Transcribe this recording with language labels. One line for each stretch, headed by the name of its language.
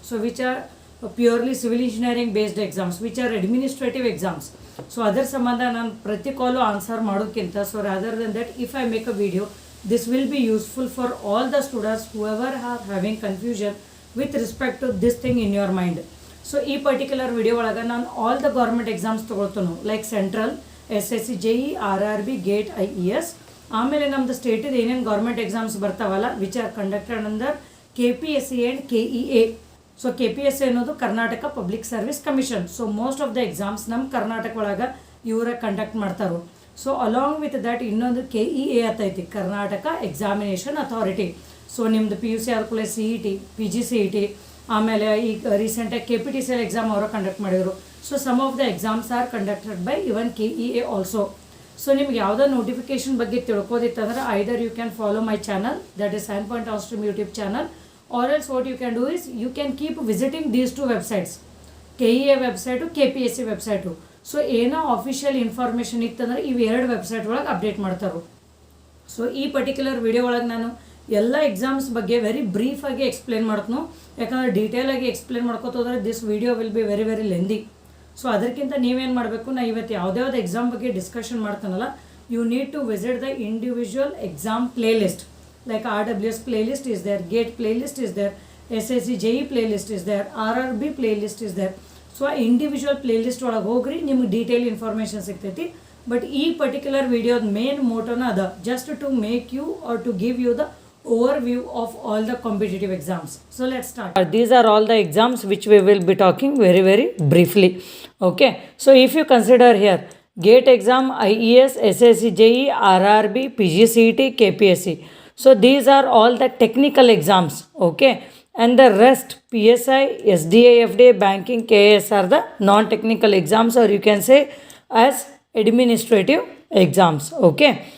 English: So which are purely civil engineering based exams, which are administrative exams. So other
Kannada: ಸಂಬಂಧ ನಾನು ಪ್ರತಿ ಕಾಲು answer ಮಾಡೋಕ್ಕಿಂತ
English: rather than that, if I make a video, this will be useful for all the students whoever are having confusion with respect to this thing in your mind.
Kannada: So ಈ particular video ಒಳಗೆ ನಾನು all the government exams ತೊಗೊಳ್ತಾನು, like central, SSC-JE, RRB, GATE, IES. ಆಮೇಲೆ ನಮ್ಮದು ಸ್ಟೇಟಿದು ಏನೇನು government exams ಬರ್ತಾವಲ್ಲ
English: Which are conducted under KPSC and KEA.
Kannada: So KPSC ಅನ್ನೋದು Karnataka public service commission. So most of the exams ನಮ್ಮ ಕರ್ನಾಟಕ ಒಳಗೆ ಇವರೇ ಕಂಡಕ್ಟ್ ಮಾಡ್ತಾರೆ. ಸೊ ಅಲಾಂಗ್ ವಿತ್ ದ್ಯಾಟ್ ಇನ್ನೊಂದು KEA ಆತೈತಿ, Karnataka examination authority. So ನಿಮ್ಮದು PUC ಆದ್ಕೂಲೆ CET, PGCET, ಆಮೇಲೆ ಈಗ ರೀಸೆಂಟಾಗಿ KPTCL ಎಕ್ಸಾಮ್ ಅವರು ಕಂಡಕ್ಟ್ ಮಾಡಿದರು.
English: So some of the exams are conducted by even KEA also. So
Kannada: ನಿಮ್ಗೆ ಯಾವುದೋ ನೋಟಿಫಿಕೇಶನ್ ಬಗ್ಗೆ ತಿಳ್ಕೋದಿತ್ತಂದ್ರೆ
English: Either you can follow my channel, that is SANPoint Stream YouTube channel, or else what you can do is you can keep visiting these two websites, KEA website, KPSC website.
Kannada: So ಏನೋ official information ಇತ್ತಂದ್ರೆ ಇವು ಎರಡು website ಒಳಗೆ update ಮಾಡ್ತಾರೆ. So ಈ particular video ಒಳಗೆ ನಾನು ಎಲ್ಲ ಎಕ್ಸಾಮ್ಸ್ ಬಗ್ಗೆ ವೆರಿ ಬ್ರೀಫಾಗಿ ಎಕ್ಸ್ಪ್ಲೇನ್ ಮಾಡ್ತೀನಿ, ಯಾಕಂದರೆ ಡೀಟೇಲಾಗಿ explain ಮಾಡ್ಕೋತೋದ್ರೆ
English: This video will be very very lengthy.
Kannada: So ಅದಕ್ಕಿಂತ ನೀವೇನು ಮಾಡಬೇಕು, ನಾ ಇವತ್ತು ಯಾವುದ್ಯಾವ್ದು ಎಕ್ಸಾಮ್ ಬಗ್ಗೆ discussion ಮಾಡ್ತಾನಲ್ಲ,
English: You need to visit the individual exam playlist. Like RWS playlist is there, GATE playlist is there, SSC-JE playlist is there, RRB playlist is there.
Kannada: So individual playlist ಒಳಗೆ ಹೋಗ್ರಿ, ನಿಮಗೆ detail information ಸಿಗ್ತೈತಿ.
English: but
Kannada: ಈ particular ವಿಡಿಯೋದ main ಮೋಟೋನ ಅದ,
English: Just to make you are to give you the overview of all the competitive exams. So let's start. These are all the exams which we will be talking very very briefly. Okay, so if you consider here GATE exam, IES, SSC-JE, RRB, PGCET, KPSC. So these are all the technical exams, okay, and the rest PSI, SDA, FDA, banking, KS are the non-technical exams, or you can say as administrative exams, okay.